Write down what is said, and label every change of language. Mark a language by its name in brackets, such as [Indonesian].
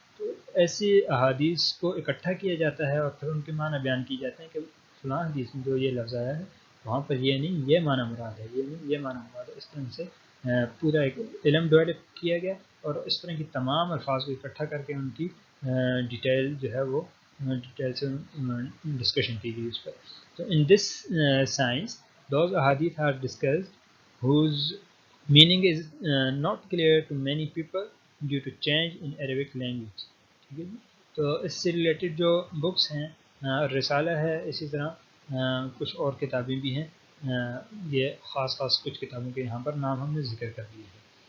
[Urdu] تو ایسی احادیث کو اکٹھا کیا جاتا ہے اور پھر ان کے معنی بیان کی جاتے ہیں کہ فلاں حدیث میں جو یہ لفظ آیا ہے وہاں پر یہ نہیں، یہ معنی مراد ہے، یہ نہیں، یہ معنی مراد ہے. اس طرح سے پورا ایک علم ڈیولپ کیا گیا اور اس طرح کی تمام الفاظ کو اکٹھا کر کے ان کی ڈیٹیل جو ہے وہ ڈیٹیل سے ڈسکشن کی گئی اس پر. [English] تو in this science those احادیث are discussed whose meaning is not clear to many people due to change in Arabic language. [Urdu] ٹھیک ہے جی. تو اس سے ریلیٹڈ جو بکس ہیں، رسالہ ہے، اسی طرح کچھ اور کتابیں بھی ہیں. یہ خاص کچھ کتابوں کے یہاں پر نام ہم نے ذکر کر دیے ہیں.